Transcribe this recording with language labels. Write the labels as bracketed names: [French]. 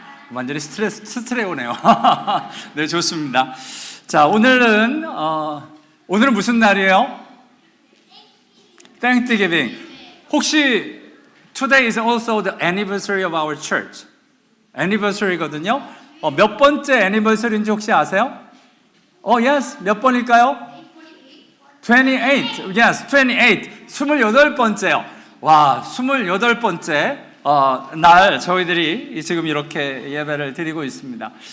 [Korean] 완전히 스트레스 오네요. 네, 좋습니다. 자, 오늘은 무슨 날이에요? [English] Thanksgiving. [Korean] 혹시 [English] today is also the anniversary of our church. [Korean] anniversary거든요. 몇 번째 anniversary인지 혹시 아세요? [English] yes. [Korean] 몇 번일까요? 28. [English] Yes, [Korean] 28. 28번째요. 와, 28번째 날 저희들이 지금 이렇게 예배를 드리고 있습니다.